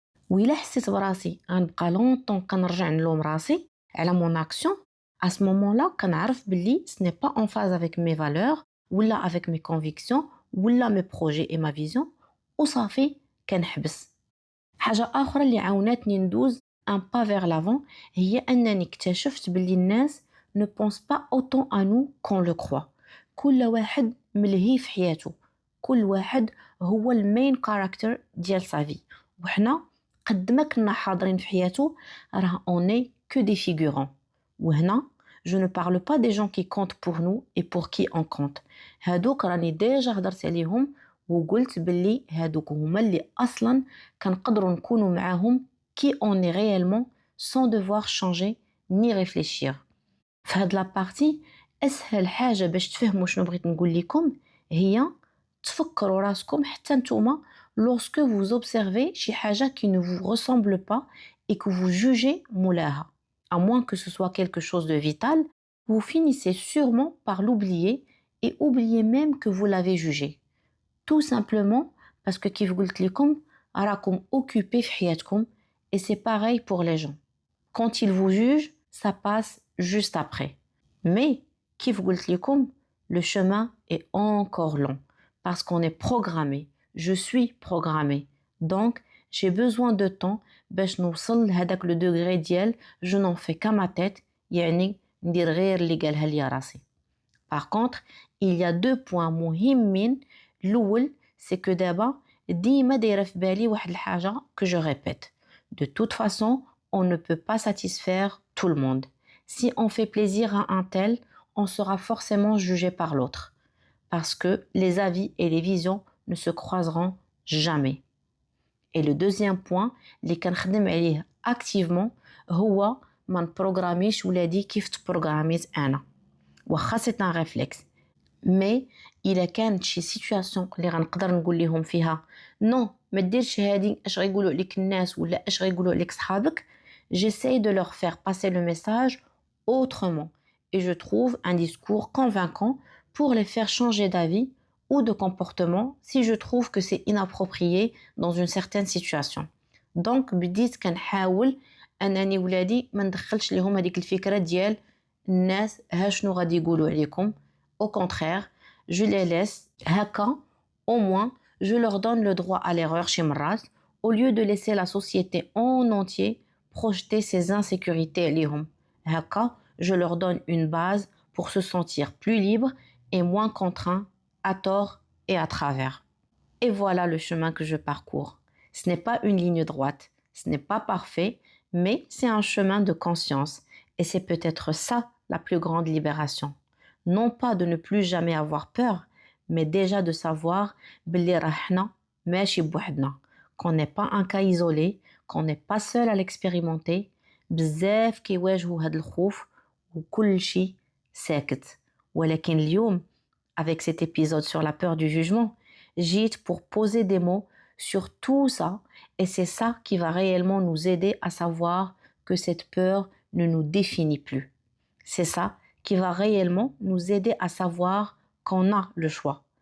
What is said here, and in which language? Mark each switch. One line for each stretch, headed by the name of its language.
Arabic: وإلا حسيت براسي غنبقى
French: longtemps
Arabic: كنرجع نلوم راسي على
French: mon action, à ce moment-là,
Arabic: كنعرف باللي
French: ce n'est pas en phase avec mes valeurs, ou là avec mes convictions, ou là mes projets et ma vision,
Arabic: وصافي كنحبس. حاجة أخرى اللي عاونتني ندوز
French: un pas vers l'avant
Arabic: هي أنني اكتشفت باللي الناس
French: ne pensent pas autant à nous qu'on le croit.
Arabic: كل واحد ملهي في حياته، كل واحد هو
English: المين كاركتر
Arabic: ديال
French: sa vie.
Arabic: وحنا قد ما كنا حاضرين في حياته راه
French: on est que des figurants.
Arabic: وهنا
French: je ne parle pas des gens qui comptent pour nous et pour qui on compte.
Arabic: هادوك راني ديجا هضرت عليهم وقلت باللي هادوك هما اللي أصلا كنقدروا نكونوا معاهم
French: qui on est réellement sans devoir changer ni réfléchir.
Arabic: في هاد لابارتي أسهل حاجة باش تفهموا شنو بغيت نقول لكم هي تفكروا راسكم حتى نتوما
French: lorsque vous observez
Arabic: شي حاجة
French: qui ne vous ressemble pas et que vous jugez
Arabic: مولاها.
French: À moins que ce soit quelque chose de vital, vous finissez sûrement par l'oublier et oublier même que vous l'avez jugé. Tout simplement parce que
Arabic: كيف قلت لكم راكم
French: occupés
Arabic: في حياتكم
French: et c'est pareil pour les gens. Quand ils vous jugent, ça passe juste après. Mais
Arabic: كيف قلت لكم,
French: le chemin est encore long parce qu'on est programmé. Je suis programmé. Donc, j'ai besoin de temps
Arabic: باش نوصل لهداك
French: le degré
Arabic: ديال
French: je n'en fais qu'à ma tête,
Arabic: يعني ندير غير اللي قالها لي راسي.
French: Par contre, il y a deux points
Arabic: مهمين. الأول
French: c'est que
Arabic: دابا ديما دايره في بالي واحد الحاجه
French: que je répète. De toute façon, on ne peut pas satisfaire tout le monde. Si on fait plaisir à un tel, on sera forcément jugé par l'autre. parce que les avis et les visions ne se croiseront jamais. Et le deuxième point,
Arabic: اللي كنخدم عليه
French: activement
Arabic: هو ما نبروغراميش ولادي كيف تبروغراميت أنا. واخا سي ان ريفلكس مي الا كانت شي سيتوياسيون اللي غنقدر نقول لهم فيها نو ما ديرش هادي اش غيقولوا عليك الناس ولا اش غيقولوا عليك صحابك,
French: j'essaie de leur faire passer le message autrement et je trouve un discours convaincant pour les faire changer d'avis ou de comportement si je trouve que c'est inapproprié dans une certaine situation. Donc
Arabic: بديت كنحاول انني ولادي ما ندخلش لهم هذيك الفكره ديال الناس ها شنو غادي يقولوا عليكم.
French: Au contraire, je les laisse
Arabic: هكا,
French: au moins je leur donne le droit à l'erreur
Arabic: شي مرات
French: au lieu de laisser la société en entier projeter ses insécurités
Arabic: عليهم. هكا,
French: je leur donne une base pour se sentir plus libre et moins contraint à tort et à travers. Et voilà le chemin que je parcours. Ce n'est pas une ligne droite, ce n'est pas parfait, mais c'est un chemin de conscience. Et c'est peut-être ça la plus grande libération. Non pas de ne plus jamais avoir peur, mais déjà de savoir
Arabic: بلي رحنا ماشي بوحدنا,
French: qu'on n'est pas un cas isolé, qu'on n'est pas seul à l'expérimenter.
Arabic: بزاف كيواجهوا هاد الخوف وكل شيء ساكت. ولكن اليوم,
French: avec cet épisode sur la peur du jugement,
Arabic: جيت
French: pour poser des mots sur tout ça, et c'est ça qui va réellement nous aider à savoir que cette peur ne nous définit plus. C'est ça qui va réellement nous aider à savoir qu'on a le choix.